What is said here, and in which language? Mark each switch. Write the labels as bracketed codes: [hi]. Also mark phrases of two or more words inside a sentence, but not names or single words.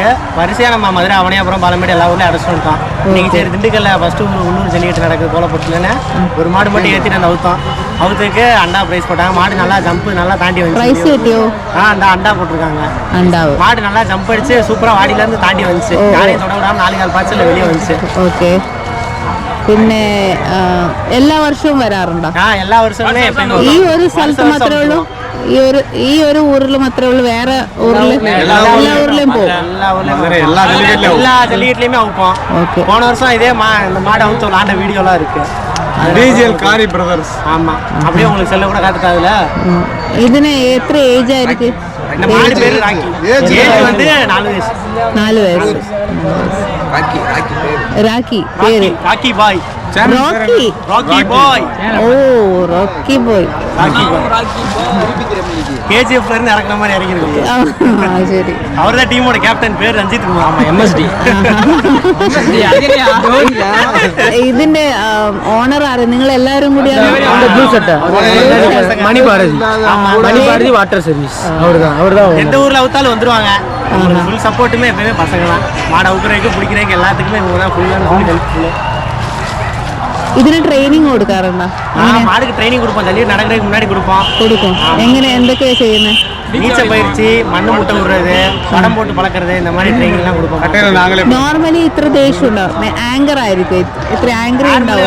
[ta] வரிசையாக நம்ம மதுரை, அவனியாபுரம், பாலமேடு எல்லா ஊர்லேயும் அடைச்சிட்டு வந்துட்டோம். இன்னைக்கு சரி திண்டுக்கல்ல ஃபர்ஸ்ட் உள்ளூர் ஜல்லிக்கட்டு நடக்குது கோலப்பட்டிலன்னு ஒரு மாடு மட்டும் ஏற்றிட்டு அந்த அவுத்துக்கு அண்டா ப்ரைஸ் போட்டாங்க. மாடு நல்லா ஜம்ப் நல்லா தாண்டி வந்து அந்த அண்டா போட்டிருக்காங்க. மாடு நல்லா ஜம்ப் அடிச்சு சூப்பராக வாடியிலேருந்து தாண்டி வந்துச்சு. யாரையும் தொட விடாமல் 4 கால் பாய்ச்சல் வெளியே வந்துச்சு. [ml] ഓക്കെ. പിന്നെ എല്ലാ വർഷവും വരാറുണ്ടോ? എല്ലാ വർഷവും. ഈ ഒരു സ്ഥലത്ത് മാത്രമേ ഉള്ളൂ? ഈ ഒരു ഊരിൽ മാത്രമേ ഉള്ളൂ? വേറെ ഊരിൽ എല്ലാ ഊരിലും പോകും? [ta] எல்லா ஜல்லிக்கட்டுலையுமே அவுப்போம். போன வருஷம் இதே இந்த மாடு அவுத்து விளாண்ட வீடியோலாம் இருக்கு. காரி பிரதர்ஸ். ஆமா, அப்படியே உங்களுக்கு செல்ல கூட காட்டுட்டாதுல. [ml] ഇതിന് എത്ര ഏജ് ആയിരിക്കും? [ta] இந்த மாடு பேரு ராக்கி. ஏஜ் வந்து 4 வயசு. ராக்கி பேரு. ராக்கி பாய். ராக்கி ராக்கி பாய் ஓ ராக்கி பாய் கேஜிஎஃப்ல இருந்து இறக்குற மாதிரி இறங்கிருக்கு சரி அவர் தான் டீமோட கேப்டன் பேர் ரஞ்சித் குமார் ஆமா MSD [ml] ഇതിന്റെ ഓണർ ആര് നിങ്ങൾ എല്ലാവരും കൂടിയാണ് [en] blue shirt [ta] மணி பாரதி வாட்டர் சர்வீஸ் அவர்தான் எந்த ஊர்ல அவுத்தாலும் வந்துருவாங்க ஃபுல் சப்போர்ட்டுமே எப்பவுமே பசங்க தான் மாடை உக்குறதுக்கு பிடிக்கிறதுக்கு எல்லாத்துக்குமே இவங்க தான் ஃபுல்லாக ஹெல்ப்ஃபுல்லு [ml] ഇതിന് ട്രെയിനിങ് കൊടുക്കാറുണ്ടോ [ta] மாடுக்கு ட்ரைனிங் கொடுப்போம் தள்ளி நடக்கிறதுக்கு முன்னாடி கொடுப்போம் [ml] കൊടുക്കും എങ്ങനെ എന്തൊക്കെയാ ചെയ്യുന്നത് [ta] நீச்சல் பயிற்சி மண்ணு முட்டை விடுறது படம் போட்டு பழக்கிறது இந்த மாதிரி ட்ரைனிங் எல்லாம் கொடுப்போம் [ml] നോർമലി ഇത്ര ദേഷ്യം ഉണ്ടാവും ആങ്കർ ആയിരിക്കും ഇത്ര ആങ്കറി ഉണ്ടാവും